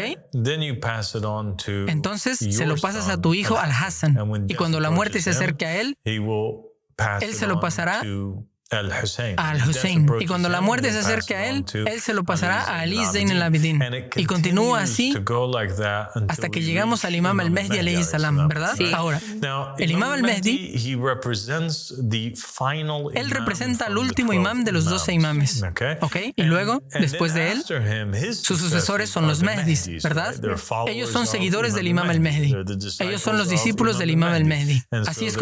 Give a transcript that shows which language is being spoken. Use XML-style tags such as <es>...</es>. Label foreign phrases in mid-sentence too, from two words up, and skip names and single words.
<es>Entonces se lo pasas a tu hijo Al-Hassan, y cuando la muerte se acerque a él se lo pasará a Al-Hussein. Y cuando la muerte se acerque a él se lo pasará a Ali Zayn al-Abidin. Y continúa así hasta que llegamos al Imam al-Mahdi</es> <ar>عليه السلام,</ar> <es>¿verdad? Sí. Ahora, el Imam al-Mahdi, él representa al último imam de los 12 imames. ¿Ok? Y luego, después de él, sus sucesores son los Mahdis, ¿verdad? Ellos son seguidores del Imam al-Mahdi. Ellos son los discípulos del Imam al-Mahdi.</es>